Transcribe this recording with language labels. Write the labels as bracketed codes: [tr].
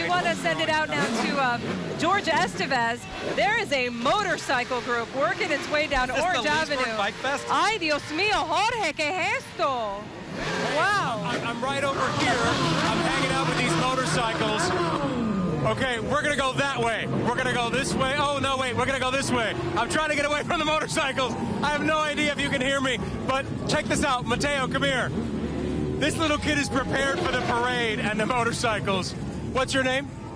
[en] We want to send it out now to George Estevez. There is a motorcycle group working its way down Orange Avenue. Bike Fest? [es] Ay, Dios mío, Jorge, ¿qué es esto? [en] Wow. I'm right over here. I'm hanging out with these motorcycles. Okay, we're going to go that way. We're going to go this way. Oh, no, wait, we're going to go this way. I'm trying to get away from the motorcycles. I have no idea if you can hear me, but check this out. Mateo, come here. This little kid is prepared for the parade and the motorcycles. What's your name?